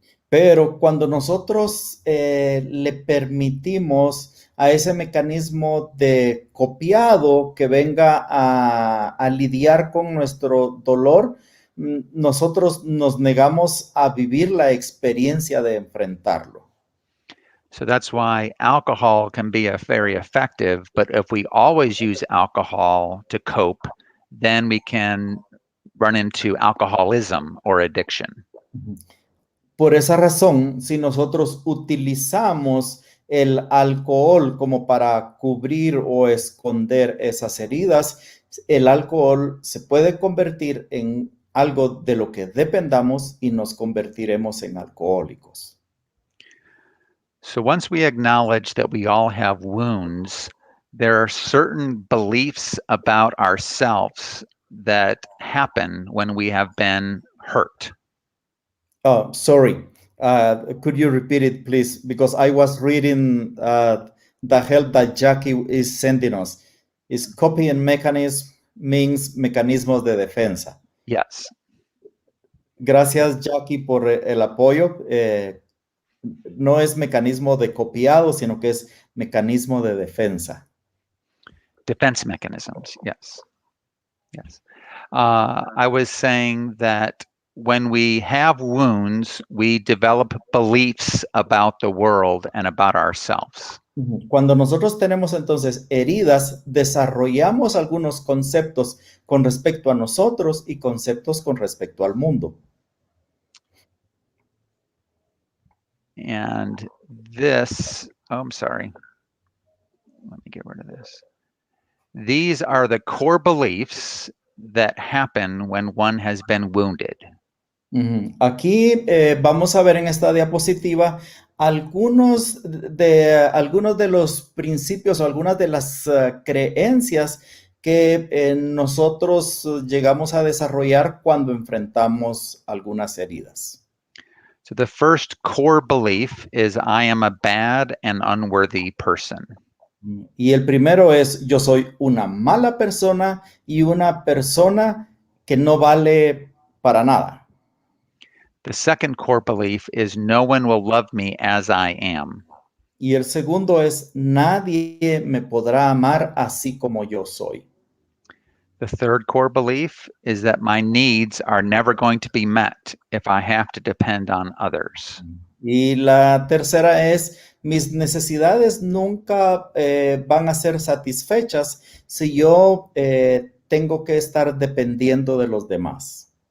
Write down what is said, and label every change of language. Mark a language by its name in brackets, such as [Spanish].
[Spanish] Pero cuando nosotros le permitimos a ese mecanismo de copiado que venga a lidiar con nuestro dolor, nosotros nos negamos a vivir la experiencia de enfrentarlo. [English] So that's why alcohol can be very effective, but if we always use alcohol to cope, then we can run into alcoholism or addiction. [Spanish] Por esa razón, si nosotros utilizamos el alcohol como para cubrir o esconder esas heridas, el alcohol se puede convertir en algo de lo que dependamos y nos convertiremos en alcohólicos. [English] So once we acknowledge that we all have wounds, there are certain beliefs about ourselves that happen when we have been hurt. Oh, sorry. Could you repeat it, please? Because I was reading the help that Jackie is sending us. Is copying mechanism means [Spanish] mecanismos de defensa. [English] Yes. [Spanish] Gracias, Jackie, por el apoyo. No es mecanismo de copiado, sino que es mecanismo de defensa. [English] Defense mechanisms, yes. Yes. I was saying that when we have wounds, we develop beliefs about the world and about ourselves. [Spanish] Cuando nosotros tenemos entonces heridas, desarrollamos algunos conceptos con respecto a nosotros y conceptos con respecto al mundo. [English] And this, I'm sorry. Let me get rid of this. These are the core beliefs that happen when one has been wounded. [Spanish] Aquí vamos a ver en esta diapositiva algunos de los principios o algunas de las creencias que nosotros llegamos a desarrollar cuando enfrentamos algunas heridas. [English] So the first core belief is I am a bad and unworthy person. [Spanish] Y el primero es yo soy una mala persona y una persona que no vale para nada. [English] The second core belief is no one will love me as I am. [Spanish] Y el segundo es nadie me podrá amar así como yo soy. [English] The third core belief is that my needs are never going to be met if I have to depend on others. [Spanish] Y la tercera es mis necesidades nunca van a ser satisfechas si yo tengo que estar dependiendo de los demás.